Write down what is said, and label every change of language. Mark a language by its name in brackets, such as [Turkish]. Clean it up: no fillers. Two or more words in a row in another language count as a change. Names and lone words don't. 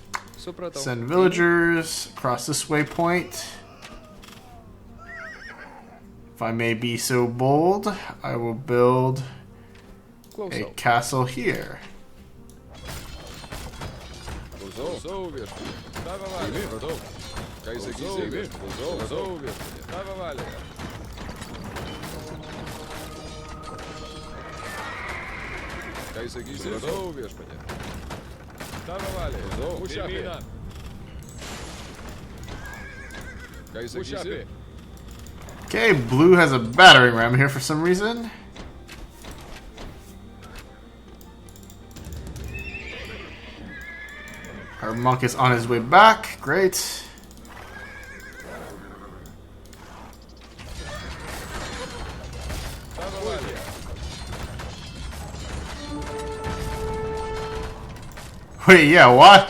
[English] Send villagers across this waypoint. If I may be so bold, I will build a castle here. [Lithuanian] Tavo valia. Eimi, radau. Ką jis sakys, eimi. Klausau, radau viešpatė. Tavo valia. Ką jis sakys, radau viešpatė. Tavo valia. Klausau, pirmyn. Ką jis sakys? [English] Okay, blue has a battering ram here for some reason. Our monk is on his way back. Great. Wait, yeah, what?